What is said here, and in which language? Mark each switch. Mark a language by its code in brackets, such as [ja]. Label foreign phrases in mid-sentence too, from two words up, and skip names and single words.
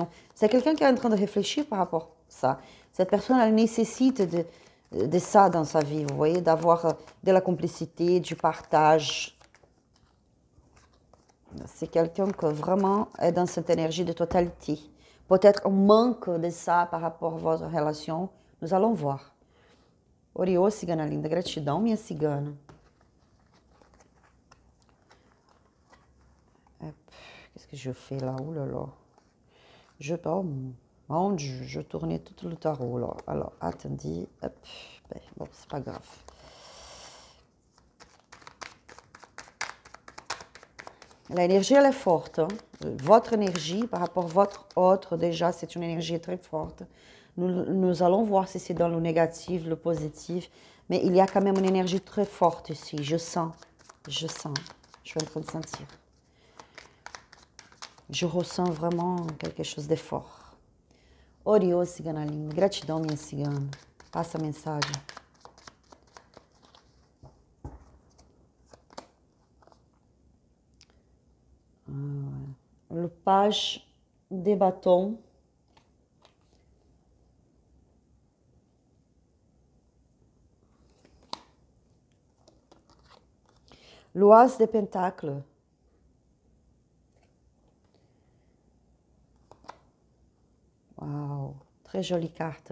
[fr] C'est quelqu'un qui est en train de réfléchir par rapport à ça. Cette personne, elle nécessite de ça dans sa vie, vous voyez, d'avoir de la complicité, du partage. C'est quelqu'un qui vraiment est dans cette énergie de totalité. Peut-être un manque de ça par rapport à votre relation. Nous allons voir. [pt] Oriô, cigana linda, gratidão, minha cigana. [fr] Qu'est-ce que je fais là? Oh là là. Oh, mon Dieu, je tournais tout le tarot là. Alors, attendez. Hop. Ben, bon, c'est pas grave. L'énergie, elle est forte. Hein? Votre énergie par rapport à votre autre, déjà, c'est une énergie très forte. Nous allons voir si c'est dans le négatif, le positif. Mais il y a quand même une énergie très forte ici. Je sens. Je suis en train de sentir. Je ressens vraiment quelque chose de fort. [pt] Oriô, cigana linda. Gratidão, minha cigana. Passa a mensagem. [fr] page des bâtons. L'As des pentacles. Waouh, très jolie carte.